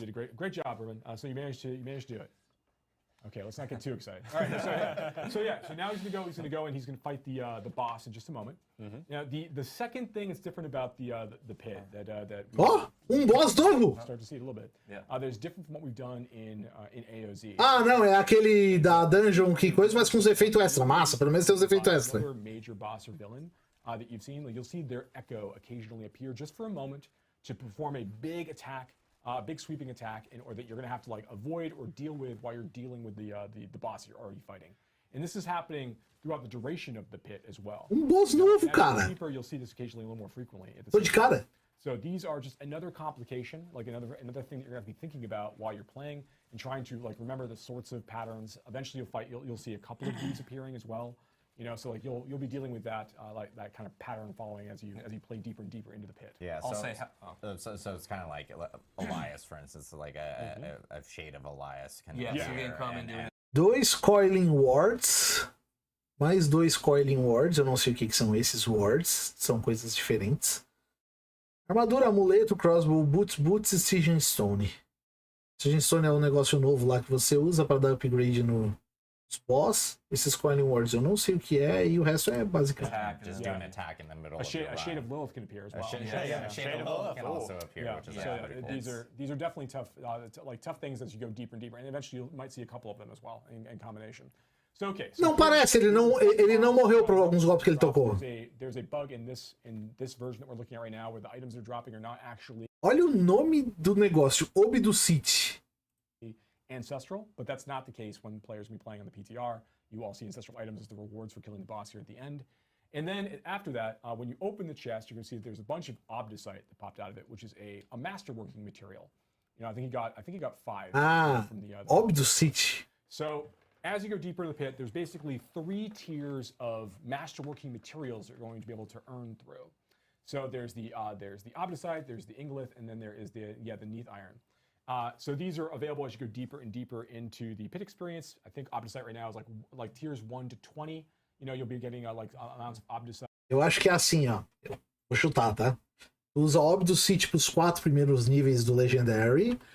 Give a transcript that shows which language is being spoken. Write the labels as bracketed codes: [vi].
[en] You did a great job, Ruben. So you managed to do it. Okay, let's not get too excited. All right. So now he's gonna go and he's gonna fight the boss in just a moment. Mm-hmm. Now the second thing that's different about the pit that we [pt] boss novo. [en] Start to see it a little bit. Yeah. There's different from what we've done in AOZ. [pt] Ah, não, é aquele da dungeon que coisa, mas com os efeitos extra. Massa, pelo menos tem os efeitos extra. [en] Another major boss or villain that you've seen, like, you'll see their echo occasionally appear just for a moment to perform a big attack. Big sweeping attack, or that you're going to have to like avoid or deal with while you're dealing with the boss you're already fighting. And this is happening throughout the duration of the pit as well. [pt] Boss novo, cara. [en] Deeper, you'll see this occasionally a little more frequently. [pt] Tô de cara. [en] So these are just another complication, like another thing that you're going to be thinking about while you're playing and trying to like remember the sorts of patterns. Eventually, you'll see a couple of these appearing as well. You know, so like you'll be dealing with that like that kind of pattern following as you play deeper and deeper into the pit. Yeah, I'll so, say so it's kind of like Elias, for instance, like a shade of Elias. Kind yeah, of so you can come and do it. 2 Coiling Wards. [pt] Mais 2 Coiling Wards. Eu não sei o que são esses Wards. São coisas diferentes. Armadura, amuleto, crossbow, boots e Stygian Stone. Stygian Stone é um negócio novo lá que você usa para dar upgrade no boss. Esses Coiling Wards eu não sei o que é e o resto é basicamente. [en] Just do an attack in the middle. A shade of Lilith can appear as well. A shade of Lilith can also appear, which is pretty cool. These are definitely tough, tough things as you go deeper and deeper, and eventually you might see a couple of them as well in combination. So okay. So [pt] não parece, ele não morreu por alguns golpes que ele tocou. [en] There's a bug in this version that we're looking at right now where the items they're dropping are not actually. [pt] Olha o nome do negócio, Obducite. [en] Ancestral, but that's not the case when players will be playing on the PTR. You all see ancestral items as the rewards for killing the boss here at the end. And then after that, when you open the chest, you're going to see that there's a bunch of obdusite that popped out of it, which is a masterworking material. You know, I think he got 5 from the Obdusite. So as you go deeper in the pit, there's basically 3 tiers of masterworking materials that you're going to be able to earn through. So there's the obdusite, there's the ingolith, and then there is the neath iron. So these are available as you go deeper and deeper into the pit experience. I think Obdusite right now is like tiers 1 to 20. You know, you'll be getting like amounts of Obdusite. [pt] Eu acho que é assim, ó. Eu vou chutar, tá? Tu usa Obdusite pros 4 primeiros níveis do Legendary.